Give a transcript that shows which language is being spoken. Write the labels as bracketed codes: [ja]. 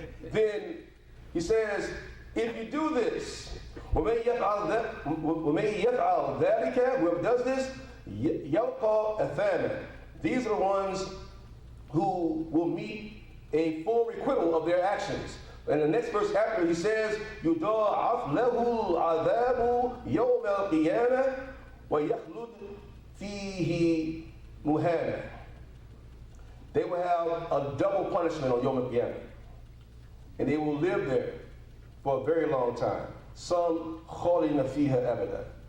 [en] Then he says, if you do this, [ar] وَمَن يَفْعَلْ ذَلِكَ, [en] whoever does this, [ar] يَلْقَى أَثَامًا. [en] These are the ones who will meet a full requital of their actions. And the next verse after, he says, [ar] يُضَاعَفْ لَهُ الْعَذَابُ يَوْمَ الْقِيَامَةِ وَيَخْلُدْ فِيهِ مُهَانًا. [en] They will have a double punishment on Yom Al-Qiyamah. And they will live there for a very long time. [ar] Some خَالِدِينَ فِيهَا أَبَدًا.